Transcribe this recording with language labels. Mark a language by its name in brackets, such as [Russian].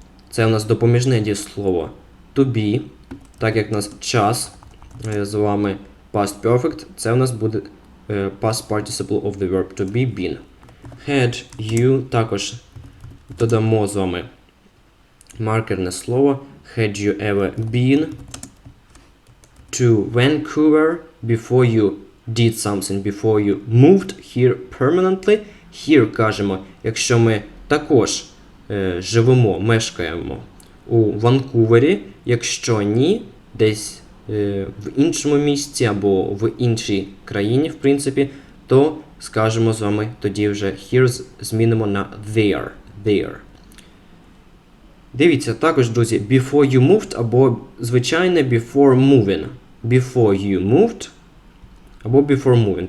[Ukrainian] Це у нас допоміжне дієслово to be. Так як у нас час з вами past perfect, це у нас буде [English] past participle of the verb to be been. Had you, [Ukrainian] також додамо з вами маркерне слово. [English] Had you ever been to Vancouver before you did something, before you moved here permanently? [Ukrainian] Here кажемо, якщо ми також живемо, мешкаємо у Ванкувері, якщо ні, десь в іншому місці або в іншій країні, в принципі, то скажемо з вами тоді вже here змінимо на there. Дивіться, також, друзі, [English] before you moved [Ukrainian] або звичайне [English] before moving. Before you moved або before moving.